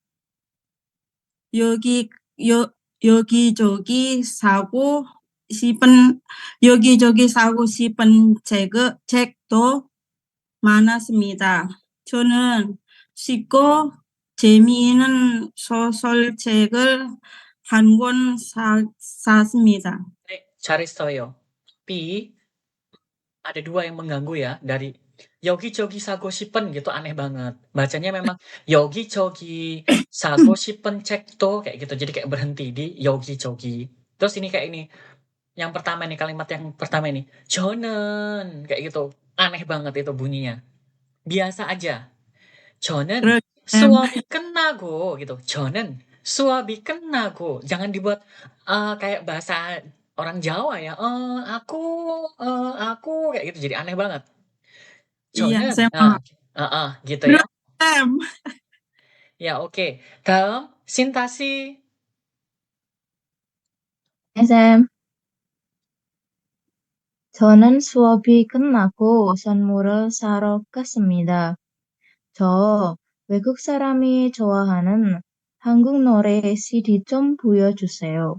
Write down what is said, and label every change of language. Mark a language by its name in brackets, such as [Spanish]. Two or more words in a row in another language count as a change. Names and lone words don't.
[Korean] 여기저기 사고 싶은 책도 많았습니다. 저는 쉽고 재미있는 소설책을 한 권 샀습니다. 네, 잘했어요. [Indonesian] B, ada 2 yang mengganggu ya, dari [Korean] 여기저기 사고 싶은 [Indonesian] gitu aneh banget. Bacanya memang [Korean] 여기저기 사고 싶은 책도 [Indonesian] kayak gitu. Jadi kayak berhenti di 여기저기. Terus ini kayak ini. Yang pertama nih, kalimat yang pertama ini. 저는 kayak gitu. Aneh banget itu bunyinya. Biasa aja. [Korean] 저는 수업이 끝나고 gitu. 저는 수업이 끝나고. [Indonesian] Jangan dibuat kayak bahasa orang Jawa ya. Aku kayak gitu. Jadi aneh banget. Iya, [Korean] 저는 [Indonesian] saya paham. gitu ya. Sam. Ya, oke. [Korean] 다음 신다씨. 쌤, 저는 수업이 끝나고 선물을 사러 갔습니다. 저 외국 사람이 좋아하는 한국 노래 CD 좀 보여주세요.